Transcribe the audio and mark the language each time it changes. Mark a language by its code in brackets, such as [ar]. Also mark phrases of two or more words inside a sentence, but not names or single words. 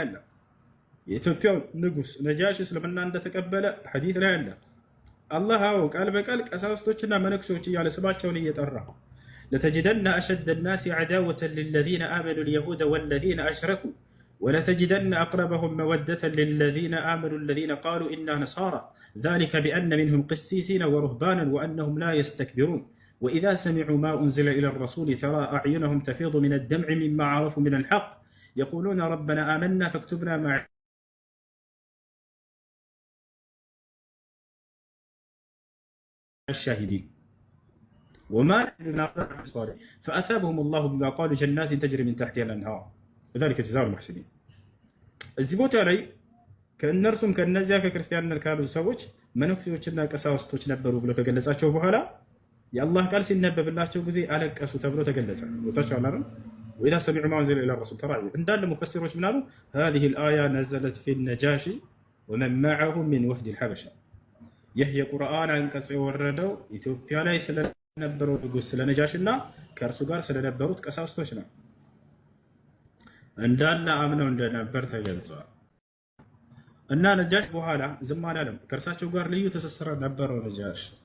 [am] አለ። የኢትዮጵያው ንጉስ ነጃሽ እስልምናን እንደተቀበለ ሐዲስ ላይ አለ። አላህ ቃል በቃል ቀሳውስቶችና መነኩሴዎች እያለ ስማቸውን እየጠራ [ar] لتجدن أشد الناس عداوة للذين آمنوا اليهود والذين أشركوا ولتجدن أقربهم مودة للذين آمنوا الذين قالوا إنا نصارى ذلك بأن منهم قسيسين ورهبانا وأنهم لا يستكبرون وإذا سمعوا ما أنزل إلى الرسول ترى أعينهم تفيض من الدمع مما عرفوا من الحق يقولون ربنا آمنا فاكتبنا مع الشاهدين وما فأثابهم الله بما قالوا جنات تجري من تحتها الأنهار وذلك جزاء المحسنين [am] እዚህ ቦታ ላይ ከእነርሱም ከእነዚያ ከክርስቲያን ካሉ ሰዎች መነኩሴዎችና ቀሳውስቶች ነበሩ ብሎ ከገለጻቸው በኋላ የአላህ ቃል ሲነበብላቸው ጊዜ አለቀሱ ተብሎ ተገለጸ። ቦታቸው አላረ [ar] وإذا سمعوا ما أنزل إلى الرسول ترى [am] እንዳለ ሙፈሲሮች ምናሉ [ar] هذه الآية نزلت في النجاشي ومن معه من وفد الحبشة [am] ይህ የቁርአን አንቀጽ የወረደው ኢትዮጵያ ላይ ስለነበረው ንጉስ ስለነጃሽና ከእርሱ ጋር ስለነበሩት ቀሳውስቶች ነው። እንዳለ አምነው እንደነበር ተገልጿል። እና ነጃሽ በኋላ ዝም አላለም። ከእርሳቸው ጋር ልዩ ትስስር ነበረው። ነጃሽ